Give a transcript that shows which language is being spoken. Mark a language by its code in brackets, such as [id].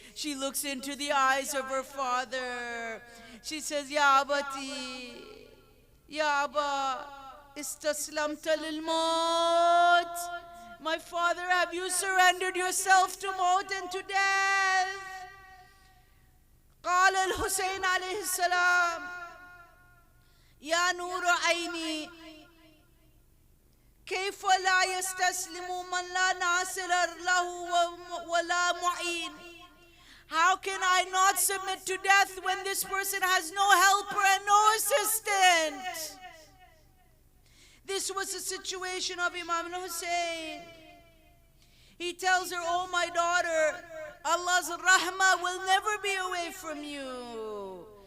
[en] She looks into the eyes of her father. She says, [ar] Ya Abati, Ya Abba, istaslamta lil maut. [en] My father, have you surrendered yourself to maut and to death? [ar] قال الحسين عليه السلام يا نور عيني كيف لا يستسلم من لا ناصر له ولا معين. [en] How can I not submit to death when this person has no helper and no assistant? This was the situation of Imam al-Hussein. He tells her, oh my daughter, Allah's rahmah will never be away from you.